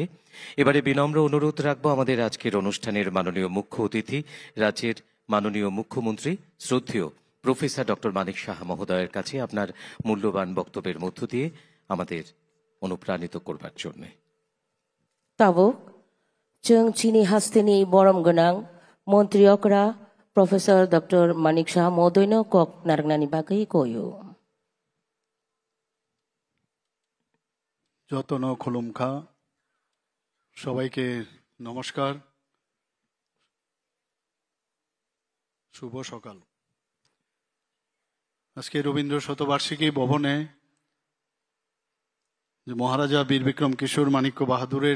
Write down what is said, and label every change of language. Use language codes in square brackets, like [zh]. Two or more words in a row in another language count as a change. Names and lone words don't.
[bn] এবারে বিনম্র অনুরোধ রাখবো আমাদের আজকের অনুষ্ঠানের মাননীয় মুখ্য অতিথি রাজ্যের মাননীয় মুখ্যমন্ত্রী শ্রদ্ধেয় প্রফেসর ডক্টর মানিক সাহা মহোদয়ের কাছে আপনার মূল্যবান বক্তব্যের মধ্য দিয়ে আমাদের অনুপ্রাণিত করবার জন্য। [trp] তাবক जों चीनी हास्तेनि बरम गोनां मन्त्री अकरा प्रफेसर डॉक्टर मानिक शाह महोदयनो कक नारगनानि बागै कयो যতন খুলুমখা [bn] সবাইকে নমস্কার শুভ সকাল আজকে রবীন্দ্র শতবার্ষিকী ভবনে যে মহারাজা বীর বিক্রম কিশোর মানিক্য বাহাদুরের